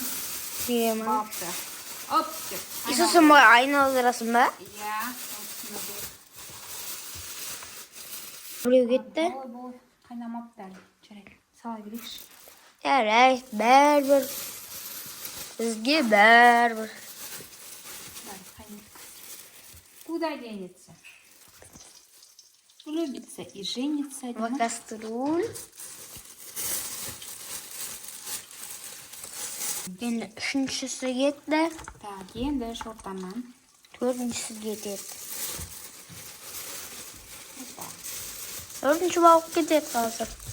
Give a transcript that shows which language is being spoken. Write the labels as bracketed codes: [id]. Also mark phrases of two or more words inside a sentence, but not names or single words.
[kk] Бапты. Оп деп. И сосын айналдырасың ба? Иә. Біреу кетті. Ой, қайнамапты әлі. Жарайды. Сала берейікші. Жарайды, бәрібір. Бізге бәрібір. [ru] Куда денется? Влюбится и женится. В кастрюль. [kk] Енді үшіншісі кетті. Так, енді шортаннан. Төртіншісі кетеді. Төртінші балық кетеді қазір.